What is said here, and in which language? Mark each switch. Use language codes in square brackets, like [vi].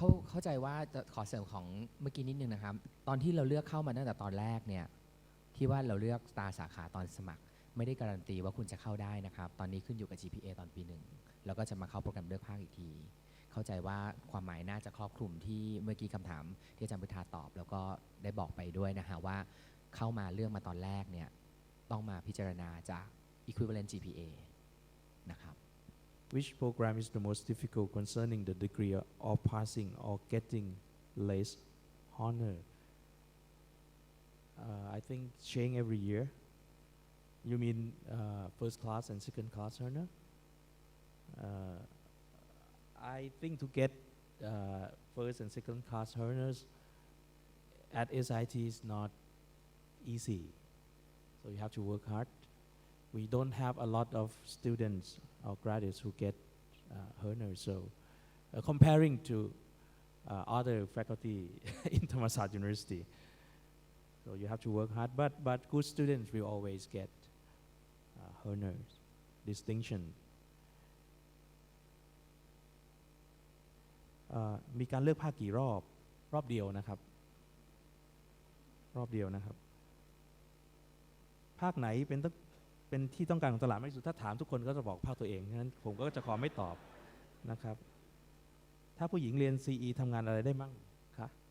[th] เข้าใจว่าจะขอเสริมของเมื่อกี้นิดนึงนะครับตอนที่เราเลือกเข้ามาตั้งแต่ตอนแรกเนี่ยที่ว่าเราเลือกตาสาขาตอนสมัครไม่ได้การันตีว่าคุณจะเข้าได้นะครับตอนนี้ขึ้นอยู่กับ GPA ตอนปี1แล้วก็จะมาเข้าโปรแกรมเลือกภาคอีกทีเข้าใจว่าความหมายน่าจะครอบคลุมที่เมื่อกี้คำถามที่อาจารย์พุทธาตอบแล้วก็ได้บอกไปด้วยนะฮะว่าเข้ามาเลือกมาตอนแรกเนี่ยต้องมาพิจารณาจาก equivalent GPA นะครับ [en] Which program is the most difficult concerning the degree of passing or getting less honor? I think change every year. You mean first class and second class honor? I think to get first and second class honors at SIT is not easy. So you have to work hard. We don't have a lot of students or graduates who get honors. So comparing to other faculty in Thammasat University, so you have to work hard. But good students will always get honors, distinction. [th] มีการเลือกภาคกี่รอบเดียวนะครับภาคไหนเป็นที่ต้องการของตลาดมากที่สุดถ้าถามทุกคนก็จะบอกภาคตัวเองฉะนั้นผมก็จะขอไม่ตอบนะครับถ้าผู้หญิงเรียน CE ทำงานอะไรได้มั่งคะ